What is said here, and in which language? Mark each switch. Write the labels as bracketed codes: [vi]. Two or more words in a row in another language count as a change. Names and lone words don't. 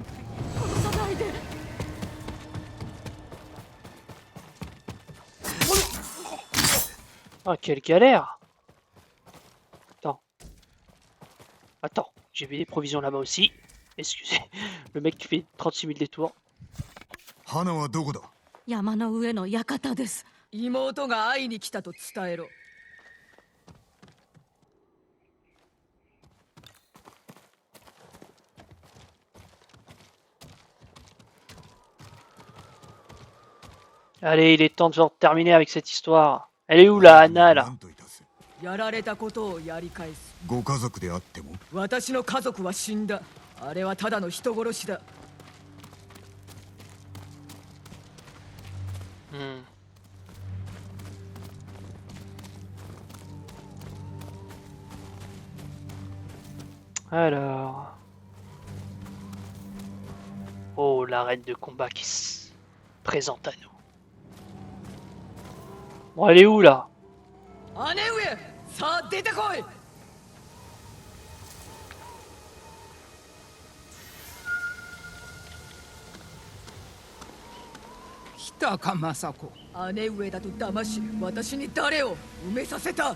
[fr] Ah, quelle galère. Attends, j'ai vu des provisions là-bas aussi. Excusez, le mec qui fait 36 000 détours. [ja] 花はどこだ。山の上の館です。妹が会いに来たと伝えろ。 [fr] Allez, il est temps de terminer avec cette histoire. Elle est où la Anna là? [ja] なんといたす。やられたことをやり返す。ご家族であっても。私の家族は死んだ。あれはただの人殺しだ。 Hmm. [fr] Alors... Oh, l'arène de combat qui se présente à nous. Bon, elle est où là? [ja] 姉上、さあ出てこい。来たか政子。姉上だと騙し、私に誰を埋めさせた。